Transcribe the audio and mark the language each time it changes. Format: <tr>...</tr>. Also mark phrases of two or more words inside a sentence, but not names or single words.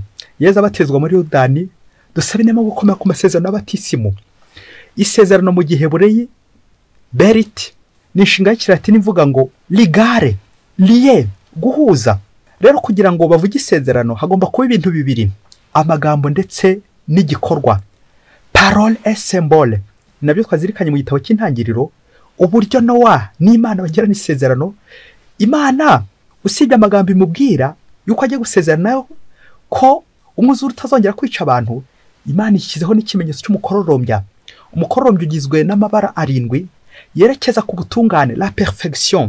<rw>Yezu abatezwa muri Yordani, dusabe inema gukomera ku masezerano y'abatisimu. Isezerano mu gihe bureyi berit ni inshinga y'Ikilatini ivuga ngo ligare, liye, guhuza. Rero kugira ngo bavuge isezerano hagomba kuba ibintu bibiri: amagambo ndetse n'igikorwa,</rw> <fr>parole et symbole.</fr> <rw>Nabyo twazirikanye mu gitabo cy'intangiriro, uburyo Nowa n'Imana bagirana isezerano. Imana usibye amagambo imubwira yuko agiye gusezerana ko umwuzure utazongera kwica abantu, Imana ishyizeho n'ikimenyetso cy'umukororombya. Umukororombya ugizwe n'amabara 7 yerekeza ku butungane,</rw> <fr>la perfection.</fr>